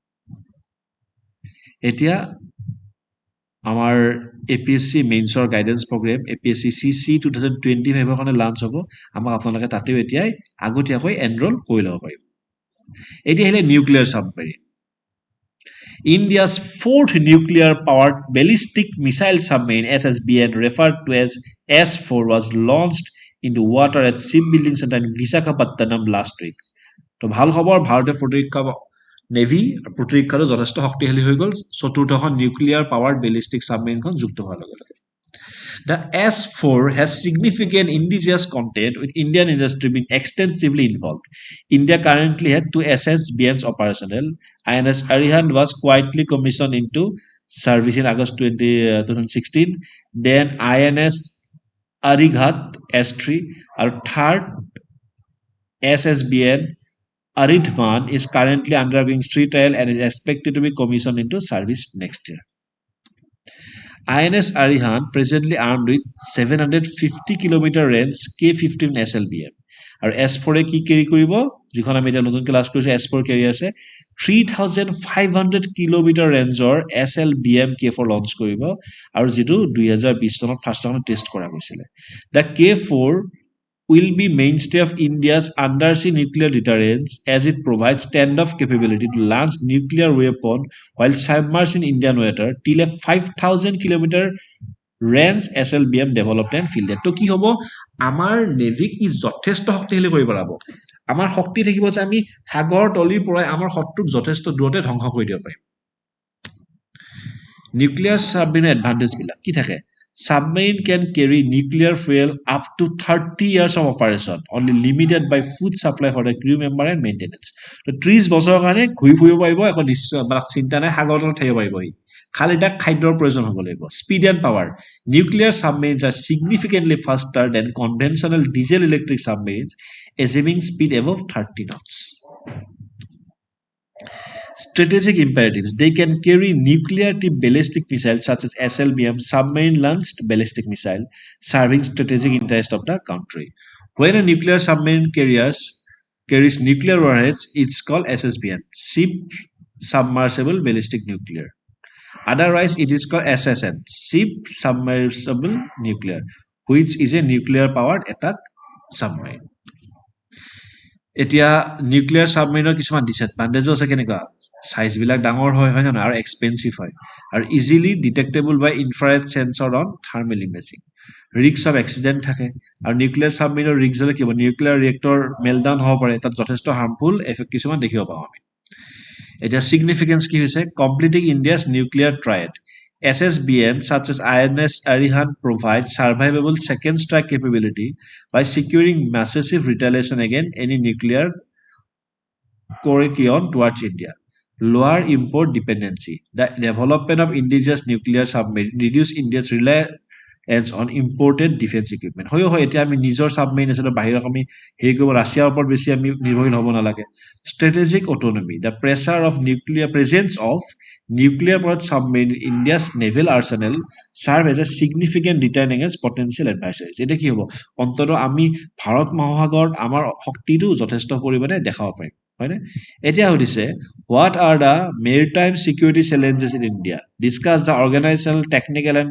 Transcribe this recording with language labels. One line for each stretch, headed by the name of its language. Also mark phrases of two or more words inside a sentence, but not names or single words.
Assamese: এতিয়া আমাৰ APSC
English: mains guidance program
Assamese: APSC CC 2025 ৰ কাৰণে লঞ্চ হ'ব আমাক আপোনালোকে তাতেও এতিয়াই আগতীয়াকৈ এনৰোল কৰি ল'ব পাৰিব এতিয়া hele
English: nuclear submarine India's fourth nuclear powered ballistic missile submarine SSBN referred to as S4 was launched into water at shipbuilding center in Visakhapatnam last week
Assamese: তো ভাল খবৰ ভাৰতীয় প্ৰতিৰক্ষা নেভি প্ৰতিৰক্ষাটো যথেষ্ট শক্তিশালী হৈ গ'ল চতুৰ্থখন
English: nuclear power ballistic submarine
Assamese: যুক্ত হোৱাৰ লগে লগে
English: The S4 has significant indigenous content with Indian industry being extensively involved. India currently had two SSBNs operational. INS Arihant was quietly commissioned into service in August 2016. Then INS Arighat S3, our third SSBN Aridhman is currently undergoing street trial and is expected to be commissioned into service next year. INS Arihant, presently armed with 750 km range K-15 SLBM.
Assamese: আৰু S4 কি কেৰি কৰিব যিখন আমি এতিয়া নতুন ক্লাছ কৰিছো S4 কেৰি আছে 3500 km ৰেঞ্জৰ SLBM K4 লঞ্চ কৰিব আৰু যেটো 2020 চনত
English: first time test
Assamese: কৰা হৈছিলে
English: The K4 will be mainstay of India's undersea nuclear deterrence as it provides stand-off capability to launch nuclear weapon while submerged in Indian water till a 5,000 km range SLBM developed and fielded.
Assamese: তো কি হ'ব আমাৰ নেভিক ই যথেষ্ট শক্তিশালী কৰিব পাৰিব আমাৰ শক্তি থাকিব যে আমি সাগৰ তলিৰ পৰা আমাৰ শত্ৰুক যথেষ্ট দূৰতে ধ্বংস কৰি দিব পাৰিম
English: nuclear submarine advantage
Assamese: বিলাক কি থাকে
English: Submarine can carry nuclear fuel up to 30 years of operation, only limited by food supply for the crew member and maintenance.
Assamese: So 30 বছৰৰ কাৰণে ঘূৰি ফুৰিব পাৰিব এখন নিশ্চয় চিন্তা নাই সাগৰত থাকিব পাৰিব খালি তাক খাদ্যৰ প্ৰয়োজন হ'ব লাগিব
English: Speed and power. Nuclear submarines are significantly faster than conventional diesel electric submarines, achieving speed above 30 knots. Strategic imperatives. They can carry nuclear-tipped ballistic missiles such as SLBM, submarine-launched ballistic missile, serving strategic interest of the country. When a nuclear submarine carries nuclear warheads, it's called SSBN, Ship Submersible Ballistic Nuclear. Otherwise, it is called SSN, Ship Submersible Nuclear, which is a nuclear-powered attack submarine.
Assamese: এতিয়া
English: nuclear submarine
Assamese: কিছুমান ডিসএডভান্টেজো আছে কেনেকুৱা সাইজ বিলাক ডাঙৰ হয় হয় না আৰু এক্সপেন্সিভ হয় আৰু
English: easily detectable by infrared sensor on thermal imaging risk of accident
Assamese: থাকে আৰু
English: nuclear submarine risk
Assamese: হলে কি হ'ব
English: nuclear reactor meltdown
Assamese: হ'ব পাৰে তাত যথেষ্ট
English: harmful effect
Assamese: কিছুমান দেখিব পাওঁ আমি এতিয়া সিগনিফিকেন্স কি হৈছে
English: completing India's nuclear triad SSBN such as INS Arihant provide survivable second strike capability by securing massive retaliation against any nuclear coercion towards India. Lower import dependency. The development of indigenous nuclear submarine reduce India's reliance on imported defense equipment.
Assamese: হয় হয় এতিয়া আমি নিজৰ সাবমেৰিন আছে বাহিৰত আমি হেৰি কৰিব ৰাছিয়াৰ ওপৰত বেছি আমি নিৰ্ভৰশীল হ'ব নালাগে
English: strategic autonomy. The presence of nuclear-powered submarine in India's naval arsenal serve as a significant deterrent against potential adversaries.
Assamese: এটা কি হ'ব অন্তত আমি ভাৰত মহাসাগৰত আমাৰ শক্তিটো যথেষ্ট পৰিমাণে দেখাব পাৰিম হয়নে এতিয়া সুধিছে
English: what are the maritime security challenges in India discuss the organizational technical and